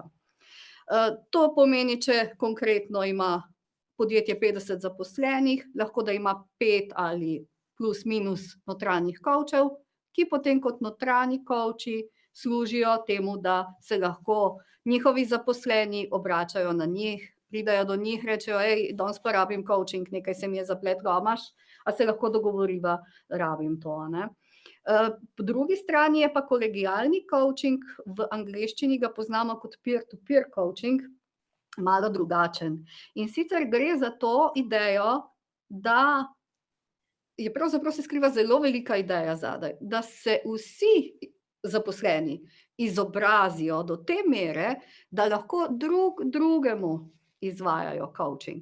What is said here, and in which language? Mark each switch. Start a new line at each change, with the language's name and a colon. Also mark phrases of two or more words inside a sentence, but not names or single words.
Slovenian: To pomeni, če konkretno ima podjetje 50 zaposlenih, lahko da ima 5 ali plus minus notranjih coachov, ki potem kot notranji coachi služijo temu, da se lahko njihovi zaposleni obračajo na njih, pridajo do njih, rečejo, danes pa rabim coaching, nekaj se mi je zapletlo, a imaš, a se lahko dogovoriva, rabim to, ne. Po drugi strani je pa kolegialni coaching, v angleščini ga poznamo kot
English: peer-to-peer coaching,
Slovenian: malo drugačen. In sicer gre za to idejo, da je pravzaprav se skriva zelo velika ideja zadaj, da se vsi zaposleni izobrazijo do te mere, da lahko drug drugemu izvajajo coaching.